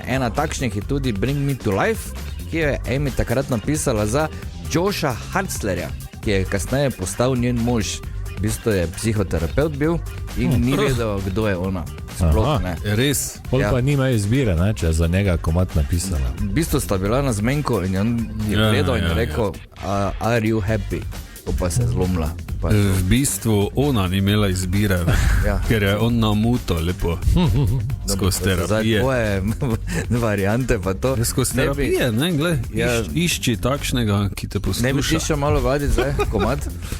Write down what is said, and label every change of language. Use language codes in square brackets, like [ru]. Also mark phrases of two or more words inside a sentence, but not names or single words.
[sl] Ena takšnih je tudi Bring Me To Life, ki je Amy takrat napisala za Josha Hartzlerja, ki je kasneje postal njen mož. V bistvu je psihoterapeut bil in ni vedel, kdo je ona. Sploh ne. Res. Pol pa nima izbire, ne, če je za njega komad napisala. V bistvu sta bila na zmenku in on je gledal in je rekel, [en] are you happy? [sl] Pa se je zlomila. V bistvu ona ni imela izbire, Ja. ker je on namuto lepo skozi terapije. Tvoje variante pa to. Skozi terapije, ne, gled, išči takšnega, ki te Ne bi posluša. še malo vaditi zdaj, komad?